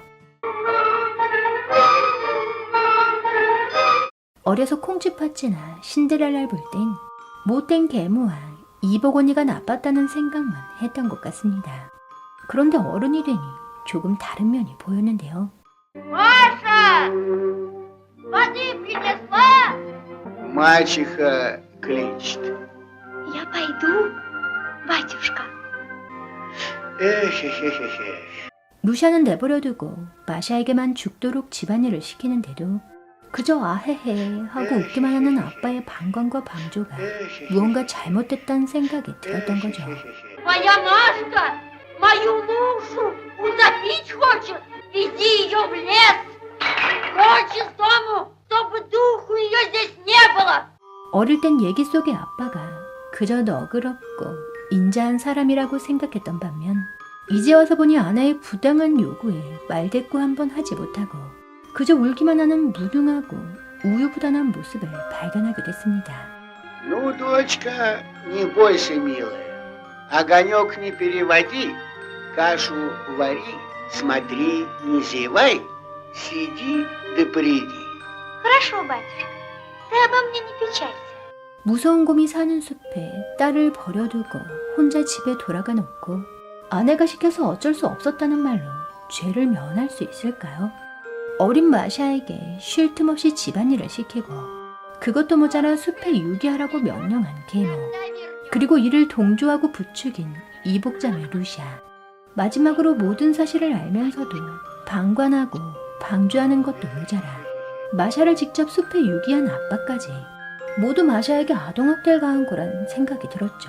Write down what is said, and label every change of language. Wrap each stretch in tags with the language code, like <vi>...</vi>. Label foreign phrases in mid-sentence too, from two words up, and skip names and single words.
<ko>어려서 콩쥐팥쥐나 신데렐라를 볼 땐 못된 계모와 이복원이가 나빴다는 생각만 했던 것 같습니다. 그런데 어른이 되니 조금 다른 면이 보였는데요.</ko> <ru>Маша! Воды принесла? Мачеха кличет. Я пойду, батюшка. Эхе-хе-хе-хе.</ru> <ko>루샤는 내버려두고 마샤에게만 죽도록 집안일을 시키는데도 그저 아헤헤 하고 웃기만 하는 아빠의 방광과 방조가 무언가 잘못됐다는 생각이 들었던 거죠.</ko> <ru>Моя Машка мою Лушу утопить хочет. Веди ее в лес. Прочь из дому, чтобы духу ее здесь не было.</ru> <ko>어릴 땐 얘기 속의 아빠가 그저 너그럽고 인자한 사람이라고 생각했던 반면 이제 와서 보니 아내의 부당한 요구에 말대꾸 한번 하지 못하고 그저 울기만 하는 무능하고 우유부단한 모습을 발견하게 됐습니다.</ko> <ru>Ну, дочка, не бойся, милая. Огонек не переводи, кашу вари, смотри, не зевай, сиди да приди. Хорошо, батюшка. Ты обо мне не печалься.</ru> <ko>무서운 곰이 사는 숲에 딸을 버려두고 혼자 집에 돌아가 놓고 아내가 시켜서 어쩔 수 없었다는 말로 죄를 면할 수 있을까요? 어린 마샤에게 쉴 틈 없이 집안일을 시키고 그것도 모자라 숲에 유기하라고 명령한 계모, 그리고 이를 동조하고 부추긴 이복자매 루샤, 마지막으로 모든 사실을 알면서도 방관하고 방조하는 것도 모자라 마샤를 직접 숲에 유기한 아빠까지 모두 마샤에게 아동학대를 가한 거란 생각이 들었죠.</ko>